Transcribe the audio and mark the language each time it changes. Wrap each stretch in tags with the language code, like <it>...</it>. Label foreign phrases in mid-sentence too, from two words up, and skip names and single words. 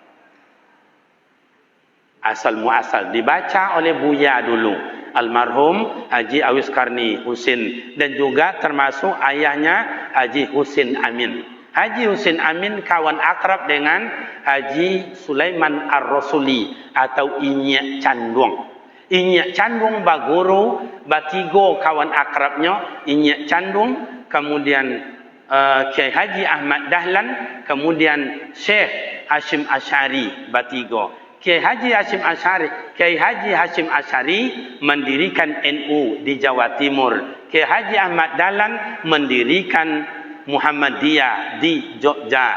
<id>Asal muasal dibaca oleh Buya dulu, almarhum Haji Awis Karni Husin, dan juga termasuk ayahnya Haji Husin Amin. Haji Husin Amin kawan akrab dengan Haji Sulaiman Ar-Rasuli atau Inyek Candung.</id> <min>Inyek Candung baguru, batigo kawan akrabnya Inyek Candung,</min> <id>kemudian Kiai Haji Ahmad Dahlan, kemudian Syekh Hashim Asy'ari batigo. Kiai Haji Hashim Asy'ari mendirikan NU di Jawa Timur. Kiai Haji Ahmad Dahlan mendirikan Muhammadiyah di Jogja.</id>